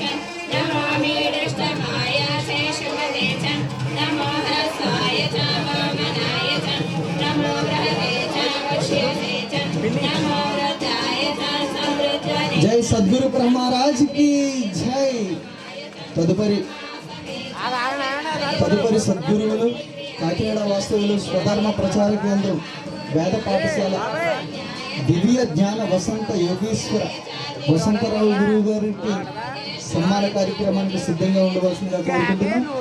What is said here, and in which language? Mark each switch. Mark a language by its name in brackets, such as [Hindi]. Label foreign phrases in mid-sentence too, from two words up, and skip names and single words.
[Sanskrit] नमो मीडष्टमाय शेषुपदे च नमो ह्रस्वाय च वामनाय च नमो बृहते च वक्ष्यसे च नमो वृद्धाय च समृद्धने. [Hindi] जय सद्गुरु ब्रह्म महाराज की जय. [Telugu] తదుపరి సద్గురువులు కాకినాడ వాస్తవులు స్వధర్మ ప్రచార కేంద్రం వేద పాఠశాల దివ్య జ్ఞాన వసంత యోగేశ్వర వసంతరావు గురువు గారికి సన్మాన కార్యక్రమానికి సిద్ధంగా ఉండవలసిందిగా కోరుకుంటున్నాం.